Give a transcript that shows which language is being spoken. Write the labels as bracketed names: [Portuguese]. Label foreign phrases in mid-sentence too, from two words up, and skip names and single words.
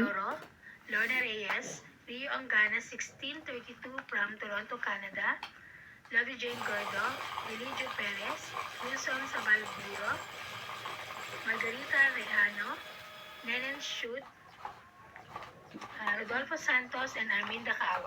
[English] Aloro, Lorna Reyes, Rio Angana 1632 from Toronto, Canada, Lovey Jane Gordo, Eligio Perez, Wilson Sabalburo, Margarita Rejano, Nenen Shoot, Rodolfo Santos, and Arminda Kaaway.